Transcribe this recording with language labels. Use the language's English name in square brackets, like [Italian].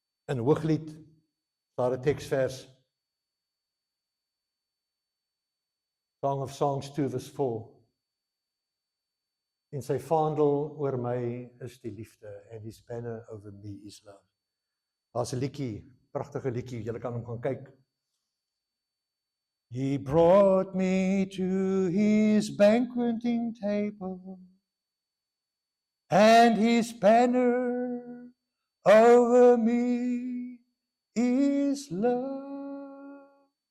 [Afrikaans] In Hooglied, daar 'n teksvers. [English] Song of Songs 2 verse 4. [Afrikaans] En sy vaandel oor my is die liefde, [English] and his banner over me is love. [Afrikaans] Daar's 'n liedjie, pragtige liedjie, julle kan hom gaan kyk. [English] He brought me to his banqueting table, and his banner over me is love.